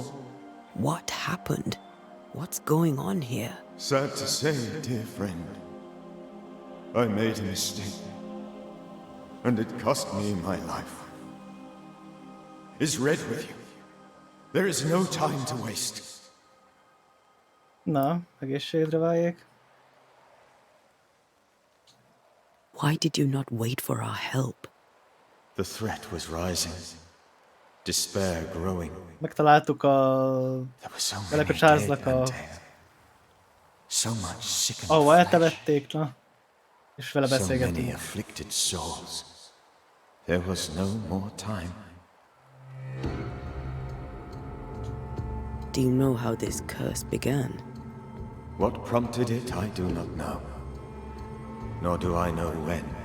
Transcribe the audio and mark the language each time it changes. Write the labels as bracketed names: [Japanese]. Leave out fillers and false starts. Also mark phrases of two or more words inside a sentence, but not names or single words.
[English] What happened? What's going on here? Sad to say, dear friend. I made a mistake. And it cost me my life. Is Red with you? There is no time to waste. [Hungarian] Na, egészségedre váljék. [English] Why did you not wait for our help? The threat was rising. Despair growing. [Hungarian] Megtaláltuk [English] There were so [Hungarian] velek a [English] many [Hungarian] Charlesnak [English] dead, [Hungarian] a... [English] Antea. So much sickened [Hungarian] ahova [English] flesh. [Hungarian] eltemették, na. És vele [English] So many [Hungarian] beszélgettünk. [English] afflicted souls. There was no more time. Do you know how this curse began? What prompted it, I do not know. Nor do I know when.